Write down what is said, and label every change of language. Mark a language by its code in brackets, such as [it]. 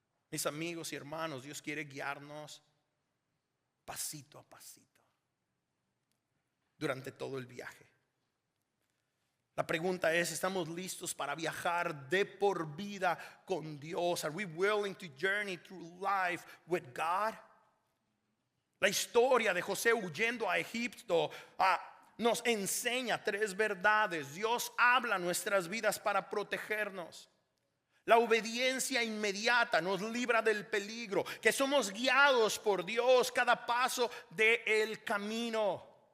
[es] Mis amigos y hermanos, Dios quiere guiarnos pasito a pasito durante todo el viaje. La pregunta es: ¿estamos listos para viajar de por vida con Dios? [en] Are we willing to journey through life with God? [es] La historia de José huyendo a Egipto nos enseña 3 verdades. Dios habla nuestras vidas para protegernos. La obediencia inmediata nos libra del peligro, que somos guiados por Dios cada paso del camino.